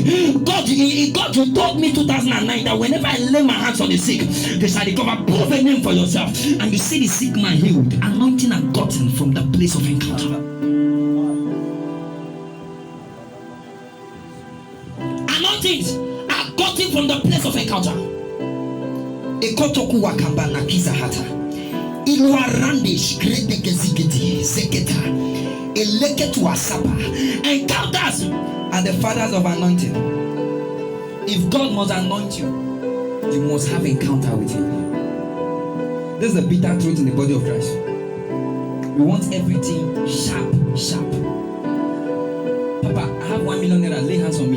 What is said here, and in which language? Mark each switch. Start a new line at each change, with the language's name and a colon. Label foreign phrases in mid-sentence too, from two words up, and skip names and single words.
English: God, you told me 2009 that whenever I lay my hands on the sick, they shall recover. Prove a name for yourself. And you see the sick man healed. Anointing are gotten from the place of encounter. Anointings are gotten from the place of encounter. Ekotoku wakamba na kiza hata. Ilwa randish gredeke zigiti zeketa. Eleketu asaba. Encounters are the fathers of anointing. If God must anoint you, you must have encounter with him. This is the bitter truth in the body of Christ. We want everything sharp. Papa, I have 1 million naira, lay hands on me.